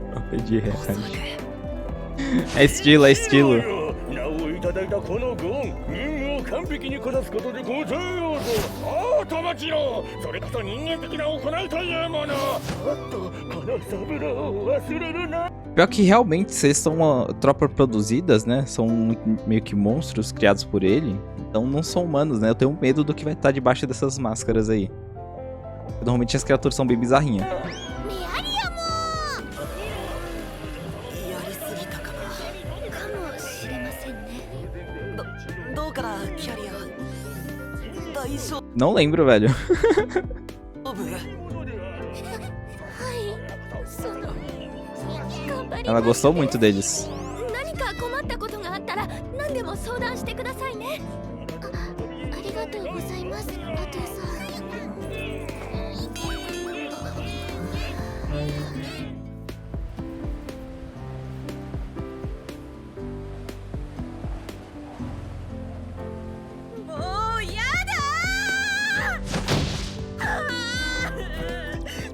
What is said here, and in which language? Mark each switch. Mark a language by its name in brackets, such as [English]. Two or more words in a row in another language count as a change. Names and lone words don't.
[Portuguese] De reais. É estilo, é estilo. [Japanese] 名をいただいたこのご恩、任務を完璧にこなすことでござようぞ。ああ、友次郎、それこそ人間的な行いというもの。おっと、このサブラーを忘れるな。 [Portuguese] Pior que realmente vocês são uma tropa produzidas, né? São meio que monstros criados por ele. Então não são humanos, né? Eu tenho medo do que vai estar debaixo dessas máscaras aí. Normalmente as criaturas são bem bizarrinhas. [Japanese] どうかな、キャリア。大丈 [Portuguese] Não lembro, velho. [Japanese] 夫？ [Portuguese] Ela gostou muito deles. [Japanese] 何か困ったことがあったら何でも相談してくださいね。ありがとうございます、アトゥさん。もうやだー。